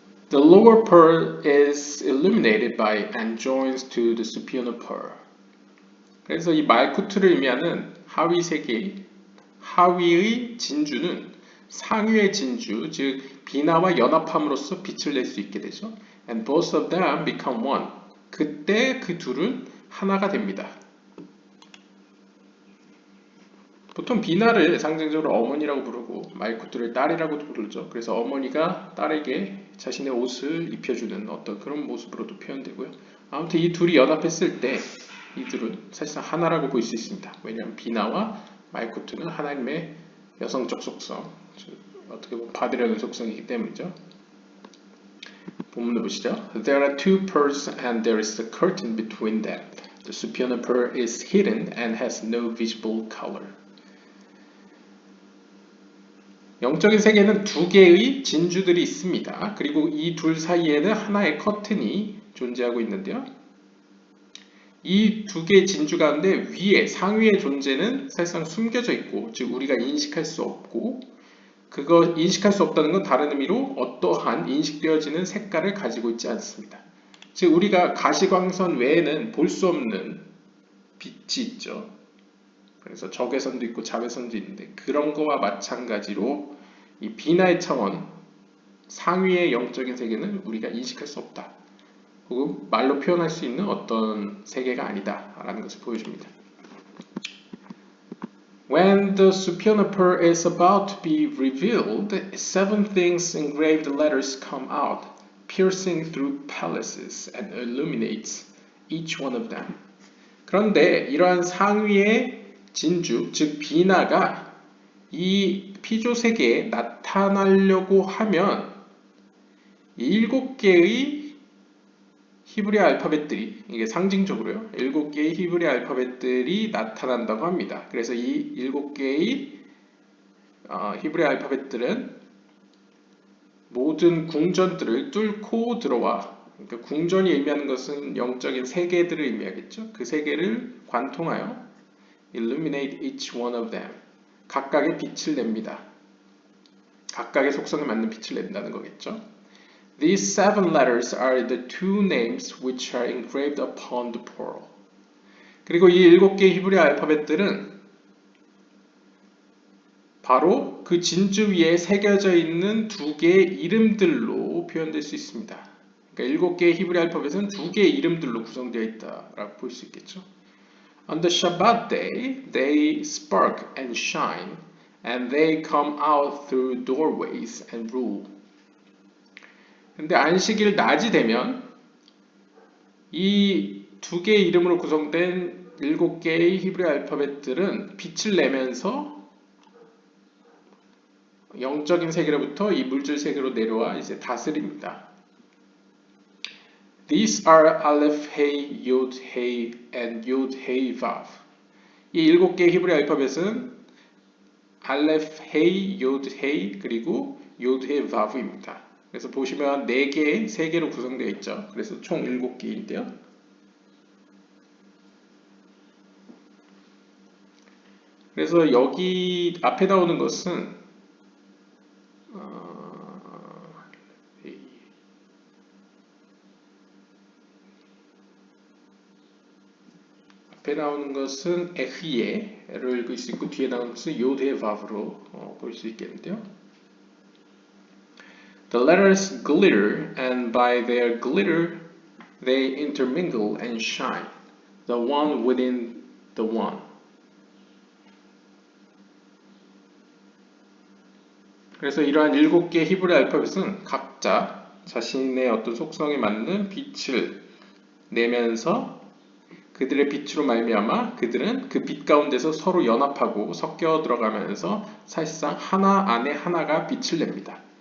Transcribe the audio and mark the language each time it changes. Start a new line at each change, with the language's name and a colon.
English: The lower pearl is illuminated by and joins to the superior pearl.
Korean: 그래서 이 말쿠트를 의미하는 하위 세계, 하위의 진주는 상위의 진주, 즉 비나와 연합함으로써 빛을 낼 수 있게 되죠.
English: And both of them become one.
Korean: 그때 그 둘은 하나가 됩니다. 보통 비나를 상징적으로 어머니라고 부르고 말쿠트를 딸이라고 부르죠. 그래서 어머니가 딸에게 자신의 옷을 입혀주는 어떤 그런 모습으로도 표현되고요. 아무튼 이 둘이 연합했을 때 이들은 사실상 하나라고 볼 수 있습니다. 왜냐하면 비나와 말쿠트는 하나님의 여성적 속성, 어떻게 보면 받으려는 속성이기 때문이죠. 본문을 보시죠.
English: There are two pearls and there is a curtain between them. The superior pearl is hidden and has no visible color.
Korean: 영적인 세계는 두 개의 진주들이 있습니다. 그리고 이 둘 사이에는 하나의 커튼이 존재하고 있는데요. 이 두 개의 진주 가운데 상위의 존재는 사실상 숨겨져 있고, 즉 우리가 인식할 수 없고, 그거 인식할 수 없다는 건 다른 의미로 어떠한 인식되어지는 색깔을 가지고 있지 않습니다. 즉 우리가 가시광선 외에는 볼 수 없는 빛이 있죠. 그래서 적외선도 있고 자외선도 있는데 그런 거와 마찬가지로 이 비나의 차원, 상위의 영적인 세계는 우리가 인식할 수 없다. 혹은 말로 표현할 수 있는 어떤 세계가 아니다 라는 것을 보여줍니다.
English: When the superior pearl is about to be revealed, 7 things engraved letters come out, piercing through palaces and illuminates each one of them.
Korean: 그런데 이러한 상위의 진주, 즉 비나가 이 피조 세계에 나타나려고 하면 7개의 히브리 알파벳들이, 이게 상징적으로요, 7개의 히브리 알파벳들이 나타난다고 합니다. 그래서 이 7개의 히브리 알파벳들은 모든 궁전들을 뚫고 들어와, 그러니까 궁전이 의미하는 것은 영적인 세계들을 의미하겠죠. 그 세계를 관통하여
English: illuminate each one of them.
Korean: 각각의 빛을 냅니다. 각각의 속성에 맞는 빛을 낸다는 거겠죠.
English: These 7 letters are the two names which are engraved upon the pearl.
Korean: 그리고 이 7개의 히브리 알파벳들은 바로 그 진주 위에 새겨져 있는 2개의 이름들로 표현될 수 있습니다. 그러니까 7개의 히브리 알파벳은 2개의 이름들로 구성되어 있다라고 볼 수 있겠죠.
English: On the Shabbat day, they spark and shine, and they come out through doorways and rule.
Korean: 근데 안식일 낮이 되면 이 두 개의 이름으로 구성된 7개의 히브리 알파벳들은 빛을 내면서 영적인 세계로부터 이 물질 세계로 내려와 이제 다스립니다.
English: These are Aleph, Hey, Yod, Hey, and Yod, Hey, Vav.
Korean: 이 7개의 히브리 알파벳은 알레프, 헤이, 요드, 헤이, 그리고 요드, 헤이, 바브입니다. 그래서 보시면 4개, 3개로 구성되어 있죠. 그래서 총 7개인데요. 그래서 여기 앞에 나오는 것은 앞에 나오는 것은 에히에를 읽을 수 있고 뒤에 나오는 것은 요드의 바브로 볼 수 있겠는데요.
English: The letters glitter, and by their glitter they intermingle and shine, the one within the one.
Korean: 그래서 이러한 7개의 히브리 알파벳은 각자 자신의 어떤 속성에 맞는 빛을 내면서 그들의 빛으로 말미암아 그들은 그 빛 가운데서 서로 연합하고 섞여 들어가면서 사실상 하나 안에 하나가 빛을 냅니다.